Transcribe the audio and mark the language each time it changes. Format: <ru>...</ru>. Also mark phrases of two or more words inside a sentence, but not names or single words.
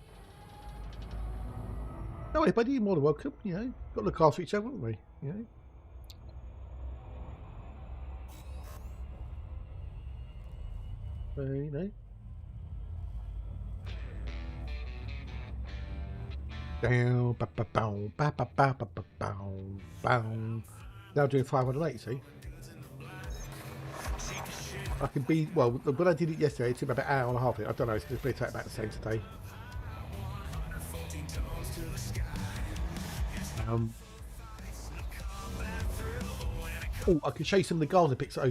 <en>No way, buddy, you're more than welcome. You know, got to look after each other, haven't we? You know. You know. Down, ba ba bow, ba ba ba ba ba bow, bow. Now doing 508, see? I can be, well, when I did it yesterday, it took about an hour and a half. I don't know, it's going to take about the same today. Oh, I can show you some of the Gardener pics at OP.</en>